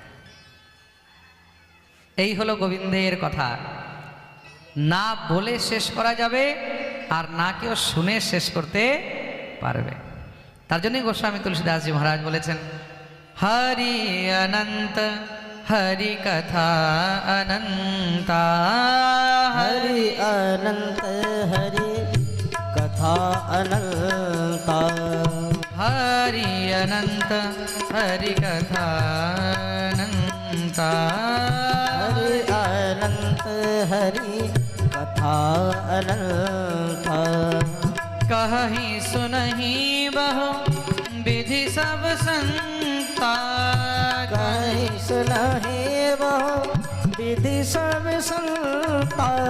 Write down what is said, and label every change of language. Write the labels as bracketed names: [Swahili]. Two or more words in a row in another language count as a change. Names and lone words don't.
[Bangla] এই হলো গোবিন্দের কথা, না বলে শেষ করা যাবে আর না কেউ শুনে শেষ করতে পারবে। তার জন্যই গোস্বামী তুলসীদাসজি মহারাজ বলেছেন, [Awadhi] हरि अनंत हरि कथा अनंता, हरि अनंत हरि कथा अनंता, हरि अनंत हरि कथा अनंता, हरि अनंत हरि कथा अनंता, कहि सुनहि बहु विधि सब संता, कहीं सुनहि बहु विधि सब संता,